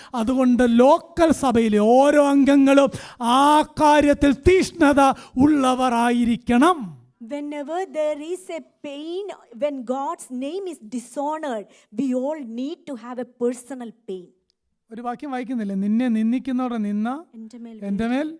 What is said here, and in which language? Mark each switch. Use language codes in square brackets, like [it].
[ml] അതുകൊണ്ട് ലോക്കൽ സഭയിലെ ഓരോ അംഗങ്ങളും ആ കാര്യത്തിൽ തീഷ്ണത ഉള്ളവരായിരിക്കണം. [en] Whenever there is a pain, when God's name is dishonored, we all need to have a personal pain. [ml] ഒരു വാക്യം വായിക്കുന്നില്ലേ, നിന്നെ നിന്ദിക്കുന്നവരുടെ നിന്ന എൻ്റെ മേൽ